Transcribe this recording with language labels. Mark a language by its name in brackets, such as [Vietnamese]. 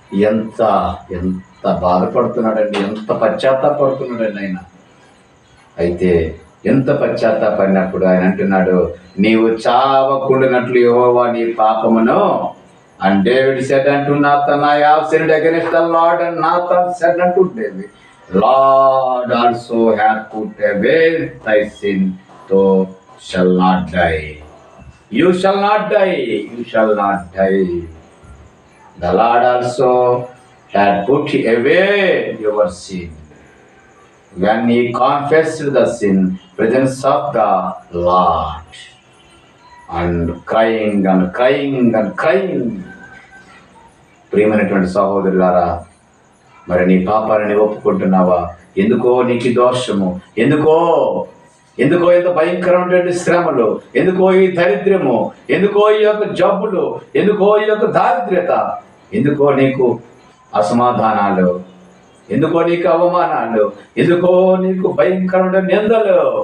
[Telugu] ఎంత ఎంత బాధపడుతున్నాడండి, ఎంత పశ్చాత్తాపడుతున్నాడండి ఆయన. అయితే ఎంత పశ్చాత్తాపడినప్పుడు ఆయన అంటున్నాడు, నీవు చావకుండానట్లు యెహోవా నీ పాపమును. [English] And David said unto Nathan, I have sinned against the Lord. And Nathan said unto David, Lord also hath put away thy sin, thou shalt not die. You shall not die, you shall not die. The Lord also had put away your sin. When he confessed the sin, presence of the Lord, and crying and crying and crying. [Telugu] ప్రియమైనటువంటి సహోదరులారా, మరి నీ పాపాలని ఒప్పుకుంటున్నావా? ఎందుకో నీకు దోషము, ఎందుకో ఇంత భయంకరమైనటువంటి శ్రమలు, ఎందుకో ఈ దరిద్రము, ఎందుకో ఈ యొక్క జబ్బులు, ఎందుకో ఈ యొక్క దారిద్ర్యత, ఎందుకో నీకు అసమాధానాలు, ఎందుకో నీకు అవమానాలు, ఎందుకో నీకు భయంకరమైన నిందలు?